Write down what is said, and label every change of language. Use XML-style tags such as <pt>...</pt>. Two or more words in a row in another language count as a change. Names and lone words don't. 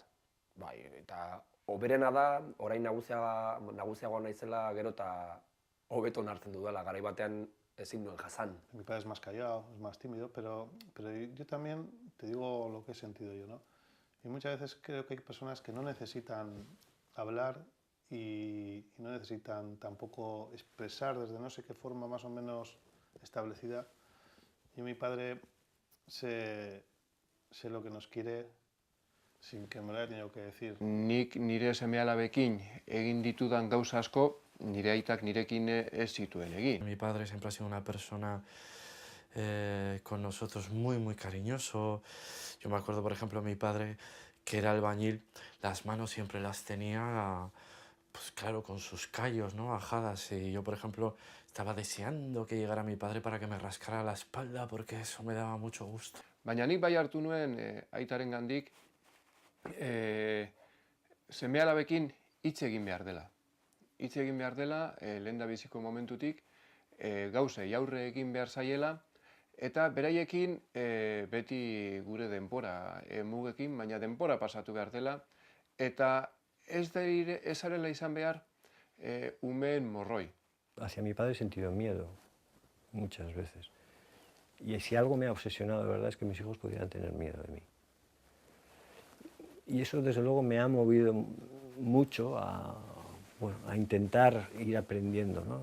<eu>Bai, eta hoberena da, orain nagusiagoa naizela gero eta hobeto hartzen dudala, garai batean ezin nuen jasan.</eu> <es>Mi padre es más callado, es más tímido, pero yo también te digo lo que he sentido yo, ¿no? Y muchas veces creo que hay personas que no necesitan hablar y no necesitan tampoco expresar desde no sé qué forma más o menos establecida. Yo mi padre sé lo que nos quiere sin que me lo haya tenido que decir.</es> <eu>Nik nire seme-alabekin egin ditudan gauza asko, nire aitak nirekin ez zituen egin.</eu> <es>Mi padre siempre ha sido una persona con nosotros muy cariñoso. Yo me acuerdo, por ejemplo, mi padre, que era albañil, las manos siempre las tenía, pues claro, con sus callos, ¿no? Ajadas. Y yo, por ejemplo, estaba deseando que llegara mi padre para que me rascara la espalda, porque eso me daba mucho gusto.</es> <eu>Baina nik bai hartu nuen aitarengandik seme-alabekin hitz egin behar dela. Hitz egin behar dela, lehendabiziko momentutik, gauzei aurre egin behar zaiela, eta beraiekin beti gure denbora mugekin, baina denbora pasatu behar dela, eta ez zarela izan behar umeen morroi.</eu> <es>Hacia mi padre he sentido miedo, muchas veces. Y si algo me ha obsesionado de verdad es que mis hijos pudieran tener miedo de mí. Y eso desde luego me ha movido mucho a, bueno, a intentar ir aprendiendo, ¿no?</es>